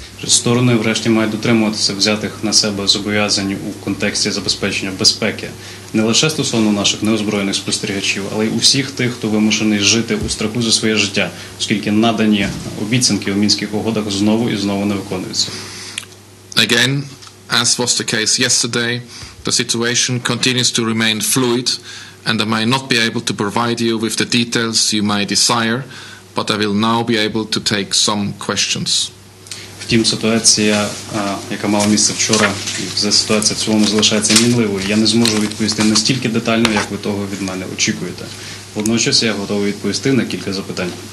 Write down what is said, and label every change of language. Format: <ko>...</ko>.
<uk>Сторони врешті мають дотримуватися взятих на себе зобов'язань у контексті забезпечення безпеки не лише стосовно наших неозброєних спостерігачів, але й усіх тих, хто вимушений жити у страху за своє життя, оскільки надані обіцянки у Мінських угодах знову і знову не виконуються.</uk> <en>Again, as was the case yesterday, the situation continues to remain fluid, and I may not be able to provide you with the details you may desire, but I will now be able to take some questions.</en> <uk>Втім, ситуація, яка мала місце вчора, і ситуація в цілому залишається мінливою. Я не зможу відповісти настільки детально, як ви того від мене очікуєте. Водночас я готовий відповісти на кілька запитань.</uk>